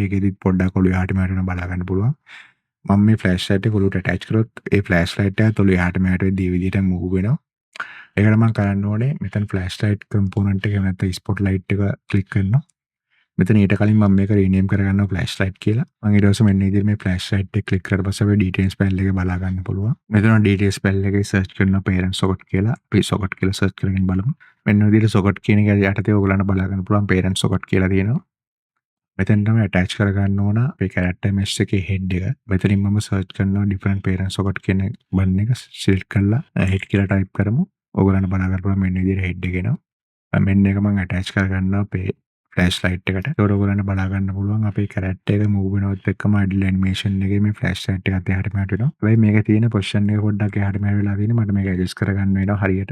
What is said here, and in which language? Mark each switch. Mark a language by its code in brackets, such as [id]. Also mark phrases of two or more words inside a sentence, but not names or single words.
[si] ඒකෙදිත් පොඩ්ඩක් ඔළුව එහාට මෙහාට වෙනවා බලා ගන්න පුළුවන්. මම මේ [en] flash light [si] එක ඔලුවට ඇටච් කරොත් ඒ [en] flash light [si] එක ඔලුව එහාට මෙහාට වෙද්දී මේ විදිහට මූව් වෙනවා. ඒකට මම කරන්න ඕනේ මෙතන [en] flash light component [si] එක නැත්නම් [en] spot light [si] එක ක්ලික් කරනවා. මෙතන ඊට කලින් මම මේක රීනේම් කරගන්නවා [en] flash light [si] කියලා. මම ඊට පස්සේ මෙන්න විදිහට මේ [en] flash light [si] එක ක්ලික් කරලා පස්සේ අපේ [en] details panel [si] එකේ බලා ගන්න පුළුවන්. මෙතන [en] details panel [si] එකේ සර්ච් කරනවා [en] parent socket [si] කියලා. අපි socket කියලා සර්ච් කරගෙන බලමු. මෙන්න විදිහට socket කියන එක යටතේ ඔයගලන්ට බලා ගන්න පුළුවන් [en] parent socket [si] කියලා තියෙනවා. මෙතන තමයි attach කරගන්න ඕන අපේ [en] character mesh [si] එකේ head එක. මෙතනින් මම search කරනවා [en] different parent socket [si] කියන බන් එක select කරලා head කියලා type කරමු. ඔයගලන්ට බලා ගන්න පුළුවන් මෙන්න විදිහට head එක එනවා. මෙන්න එක මම attach කරගන්නවා අපේ [en] flash light [si] එකට. ඒකට ඔයගලන්ට බලා ගන්න පුළුවන් අපේ කැරක්ටර් එක මූව් වෙනවත් එක්කම [en] idle animation [si] එකේ මේ [en] flash light [si] එකත් එහාට මෙහාට වෙනවා. හැබැයි මේකේ තියෙන පොසිෂන් එක පොඩ්ඩක් එහාට මෙහාට වෙලා තියෙන්නේ. මට මේක ඇඩ්ජස්ට් කරගන්න වෙනවා හරියට.